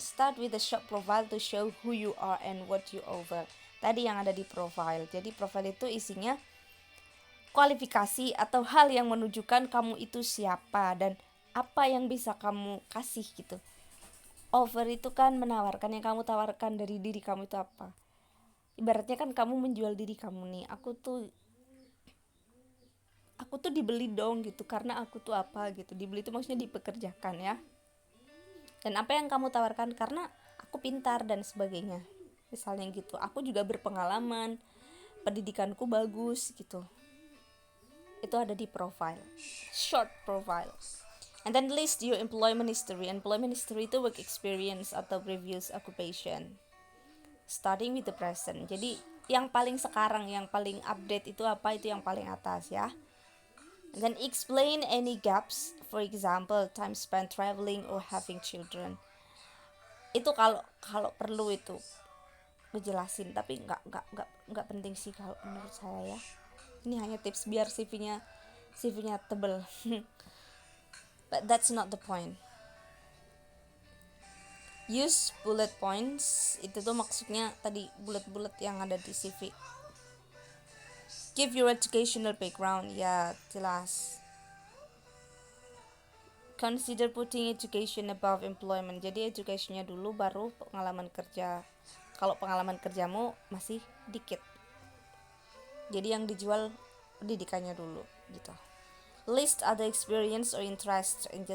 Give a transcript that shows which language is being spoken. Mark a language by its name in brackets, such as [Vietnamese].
[English] Start with a short profile to show who you are and what you offer. [Indonesian] Tadi yang ada di profile. Jadi profile itu isinya kualifikasi atau hal yang menunjukkan kamu itu siapa dan apa yang bisa kamu kasih gitu. Offer itu kan menawarkan, yang kamu tawarkan dari diri kamu itu apa. Ibaratnya kan kamu menjual diri kamu nih. Aku tuh dibeli dong gitu, karena aku tuh apa gitu. Dibeli itu maksudnya dipekerjakan ya. Dan apa yang kamu tawarkan, karena aku pintar dan sebagainya. Misalnya gitu. Aku juga berpengalaman, pendidikanku bagus gitu. Itu ada di profile, short profile. [English] And then list your employment history. Employment history itu work experience atau previous occupation, starting with the present. Jadi [Indonesian] yang paling sekarang, yang paling update itu apa, itu yang paling atas ya. [English] And then explain any gaps, for example time spent traveling or having children. [Indonesian] Itu kalau kalau perlu itu gue jelasin, tapi nggak penting sih kalau menurut saya ya. Ini hanya tips biar CV-nya tebel. [English] But that's not the point. Use bullet points, [Indonesian] itu tuh maksudnya tadi bullet-bullet yang ada di CV. [English] Give your educational background, [Indonesian] ya jelas. [English] Consider putting education above employment, [Indonesian] jadi educationnya dulu baru pengalaman kerja. Kalau pengalaman kerjamu masih dikit, jadi yang dijual pendidikannya dulu gitu. [English] List other experience or interest.